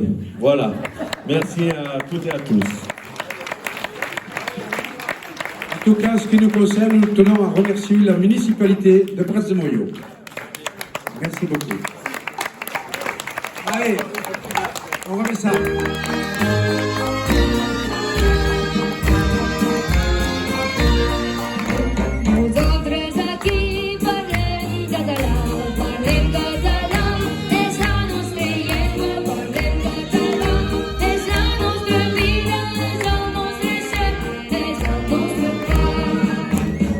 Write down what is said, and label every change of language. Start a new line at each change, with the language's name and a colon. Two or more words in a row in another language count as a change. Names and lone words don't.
French: Voilà. Merci à toutes et à tous. En tout cas, en ce qui nous concerne, nous tenons à remercier la municipalité de Prats de Moyo. Merci beaucoup. Allez, on remet ça.
Catalan: Nosaltres aquí parlem català, és la nostra llengua, parlem català, és la nostra vida, és el nostre ser, és el nostre pa.